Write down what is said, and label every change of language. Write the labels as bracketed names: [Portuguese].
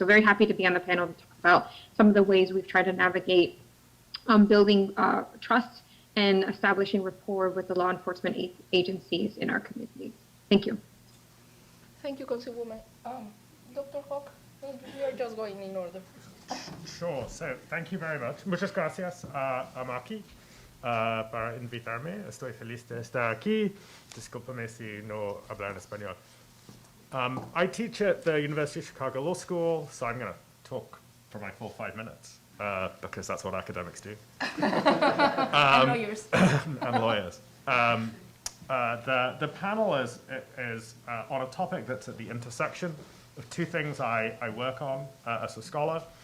[English] So very happy to be on the panel to talk about some of the ways we've tried to navigate building trust and establishing rapport with the law enforcement agencies in our communities. Thank you. Thank you, Councilwoman. Dr. Hawk, we are just going in order. Sure, so thank you very much. [Spanish] Muchas gracias a Maki para invitarme. Estoy feliz de estar aquí. Discúlpame si no hablar en español. [English] I teach at the University of Chicago Law School, so I'm going to talk for my full 5 minutes, because that's what academics do. And lawyers. And lawyers. The panel is on a topic that's at the intersection of two things I work on as a scholar.